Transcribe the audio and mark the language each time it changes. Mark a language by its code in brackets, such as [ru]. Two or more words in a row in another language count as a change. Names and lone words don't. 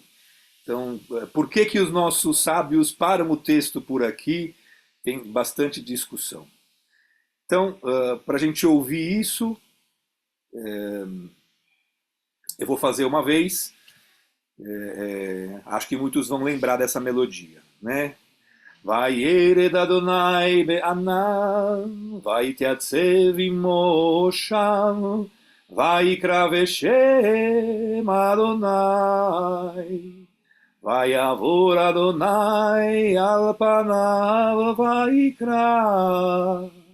[pt] Então, por que que os nossos sábios param o texto por aqui? Tem bastante discussão. Então, para a gente ouvir isso, eu vou fazer uma vez. Acho que muitos vão lembrar dessa melodia, né? [he] וירד יהוה בענן ויתיצב משם ויקרא ושם יהוה. ויעבר יהוה על פניו ויקרא.